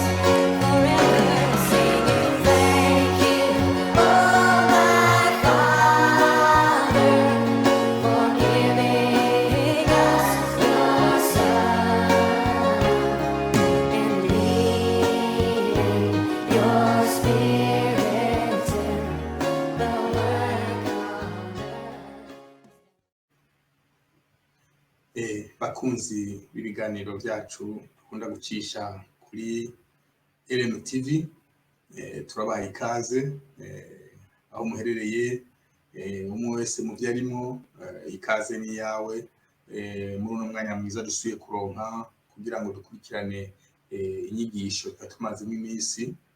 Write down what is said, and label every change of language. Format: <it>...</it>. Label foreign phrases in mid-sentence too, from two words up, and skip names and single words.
<en>Forever singing thank you, oh my Father, for giving us your Son and leading your Spirit to the work on earth.</en> <rn>Bakunzi b'ibiganiro byacu dukunda gucisha kuri LM TV, turabaha ikaze aho muherereye, umwe wese mu byo arimo, ikaze ni yawe muri uno mwanya mwiza dusuye kuronka kugira ngo dukurikirane inyigisho tumazemo iminsi.</rn>